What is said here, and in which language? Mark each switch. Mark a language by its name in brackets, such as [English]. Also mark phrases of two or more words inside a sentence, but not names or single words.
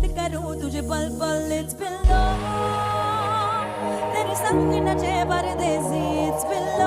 [Hindi] करूं तुझे पल पल [English] it's been long [Hindi] तेरे संग नचे परदेसी [English] it's been